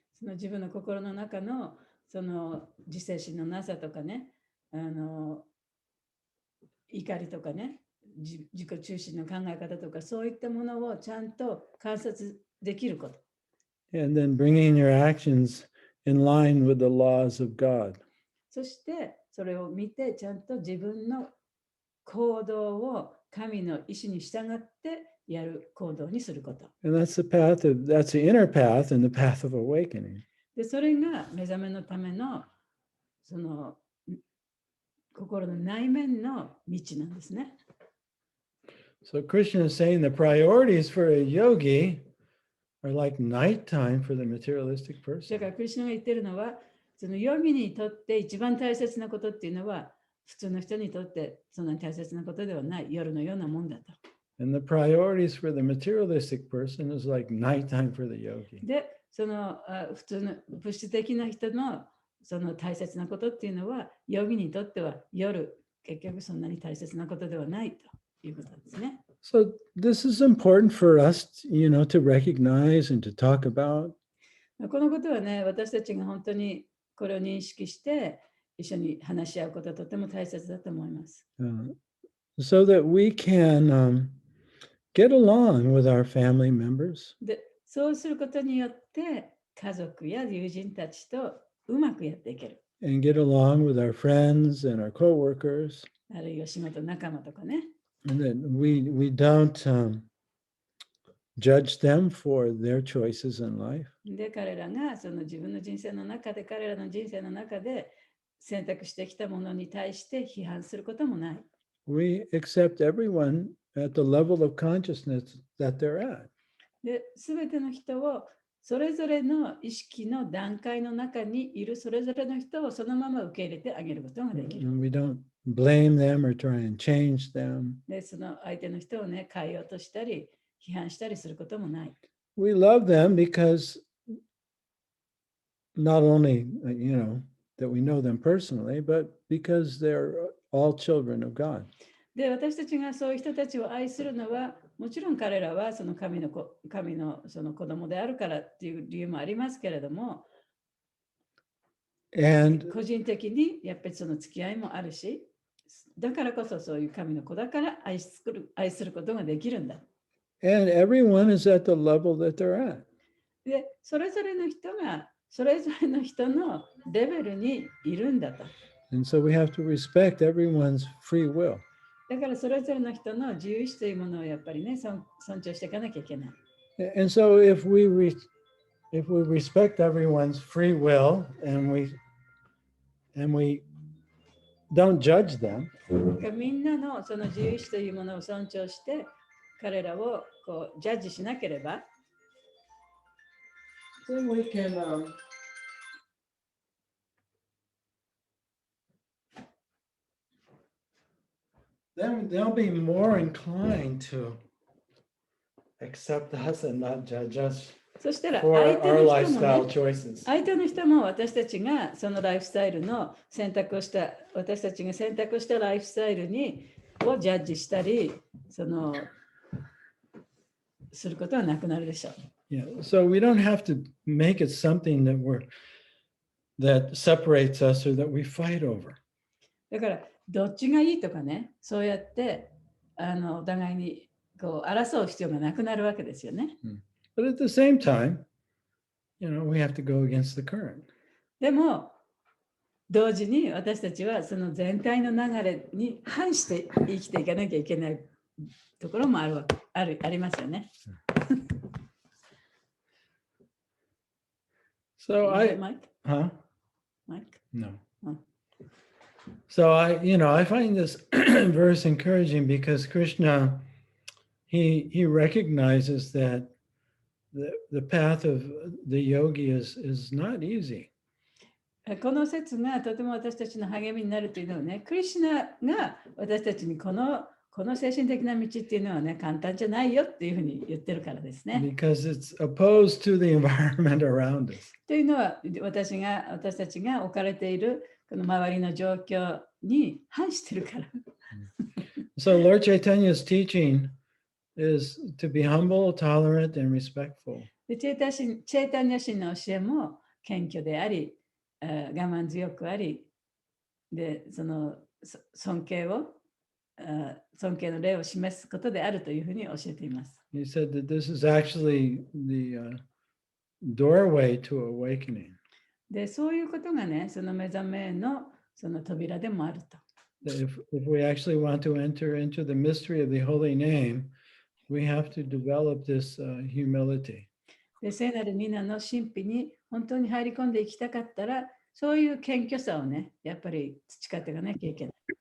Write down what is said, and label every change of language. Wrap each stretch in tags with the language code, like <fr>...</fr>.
<ja>その自分の心の中のその自制心のなさとかね、怒りとかね、自己中心の考え方とか、そういったものをちゃんと観察できること。</ja> <en>And then bringing your actions in line with the laws of God.</en> <ja>そしてそれを見てちゃんと自分の行動を神の意志に従ってやる行動にすること。</ja> <en>And that's the inner path and the path of awakening.</en> <ja>で、それが目覚めのためのその心の内面の道なんですね。</ja> <en>So Krishna is saying the priorities for a yogi are like nighttime for the materialistic</en> <ja>だ</ja> <en>person.</en> <ja>からクリシュナが言ってるのは、そのヨギにとって一番大切なことっていうのは、普通の人にとってそんなに大切なことではない、夜のようなもんだと。</ja> <en>And the priorities for the materialistic person is like nighttime for the yogi.</en> <ja>で、その普通の物質的な人のその大切なことっていうのは、ヨギにとっては夜、結局そんなに大切なことではないということですね。</ja> <en>So this is important for us, to recognize and to talk about.</en> <ja>このことはね、私たちが本当にこれを認識して一緒に話し合うことはとても大切だと思います。</ja> <en>So that we can get along with our family members.</en> <ja>で、そうすることによって家族や友人たちとうまくやっていける。</ja> <en>And get along with our friends and our coworkers.</en> <ja>あるいは仕事仲間とかね。</ja> <en>And that we don't judge them for their choices in life.</en> <ja>で、彼らがその自分の人生の中で、彼らの人生の中で選択してきたものに対して批判することもない。</ja> <en>We accept everyone at the level of consciousness that they're at.</en> <ja>で、すべての人をそれぞれの意識の段階の中にいるそれぞれの人をそのまま受け入れてあげることができる。</ja> <en>And we don't blame them or try and change them.</en> <ja>で、その相手の人をね、変えようとしたり、批判したりすることもない。</ja> <en>We love them because not only, that we know them personally, but because they're all children of God.</en> <ja>で、私たちがそういう人たちを愛するのは、もちろん彼らはその神のその子供であるからっていう理由もありますけれども、</ja> <en>And</en> <ja>個人的にやっぱりその付き合いもあるし、だからこそそういう神の子だから愛することができるんだ。</ja> <en>And everyone is at the level that they're at.</en> <ja>で、それぞれの人がそれぞれの人のレベルにいるんだと。</ja> <en>And so we have to respect everyone's free will.</en> <ja>だからそれぞれの人の自由意志というものをやっぱりね、尊重していかなきゃいけない。</ja> <en>And so if we respect everyone's free will and we don't judge them,</en> <ja>みんなのその自由意志というものを尊重して、彼らをこうジャッジしなければ、</ja> <en>then we can then they'll be more inclined to accept us and not judge us</en> <ja>そしたら</ja> <en>for</en> <ja>相手</ja> <en>our</en> <ja>の人も</ja> <en>lifestyle</en> <ja>ね、</ja> <en>choices.</en> <ja>相手の人も私たちがそのライフスタイルの選択をした、私たちが選択したライフスタイルをジャッジしたり、することはなくなるでしょう。</ja> <en>Yeah, so we don't have to make it something that separates us or that we fight over.</en> <ja>だからどっちがいいとかね、そうやってお互いにこう争う必要がなくなるわけですよね。</ja> <en>But at the same time, we have to go against the current.</en> <ja>でも同時に私たちはその全体の流れに反して生きていかなきゃいけないところもありますよね。</ja> <en>So Mike? Mike? No. Oh. So I find this verse encouraging because Krishna, he recognizes that the path of the yogi is not easy.</en> <ja>この説がとても私たちの励みになるというのはね、クリシュナが私たちにこの精神的な道っていうのはね、簡単じゃないよっていうふうに言ってるからですね。</ja> <en>Because it's opposed to the environment around us.</en> <ja>というのは私たちが置かれているこの周りの状況に反してるから。</ja> <en>So Lord Chaitanya's teaching is to be humble, tolerant, and respectful.</en> <ja>でチェータニャ神の教えも謙虚であり、我慢強くあり、でその尊敬の例を示すことであるというふうに教えています。</ja> <en>He said that this is actually the doorway to awakening.</en> <ja>でそういうことがね、その目覚めのその扉でもあると。</ja> <en>If we actually want to enter into the mystery of the holy name, we have to develop this humility.</en> <ja>で聖なる皆の神秘に本当に入り込んでいきたかったら、そういう謙虚さをね、やっぱり培っていかなきゃいけない。</ja>